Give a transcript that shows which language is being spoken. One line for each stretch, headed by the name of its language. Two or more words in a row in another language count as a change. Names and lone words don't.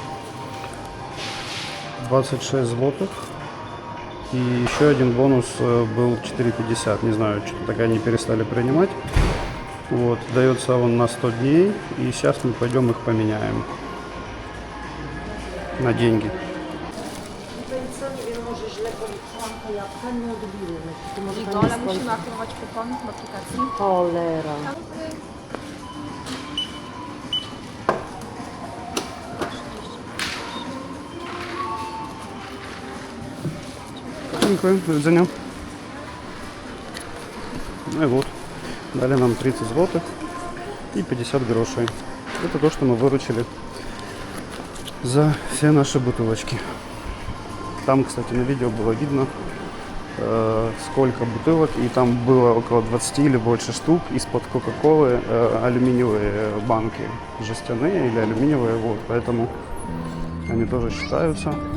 Russian: 26 злотых. И еще один бонус был 4,50. Не знаю, что-то так они перестали принимать. Вот, дается он на 100 дней. И сейчас мы пойдем их поменяем на деньги.
Polish: Ale musimy aktywować kupon w aplikacji. Cholera. Dziękuję, do widzenia.
Russian: Ну и вот, дали нам 30 злотых и 50 грошей. Это то, что мы выручили за все наши бутылочки. Там, кстати, на видео было видно, сколько бутылок, и там было около 20 или больше штук из-под Кока-Колы, алюминиевые банки, жестяные или алюминиевые, вот, поэтому они тоже считаются.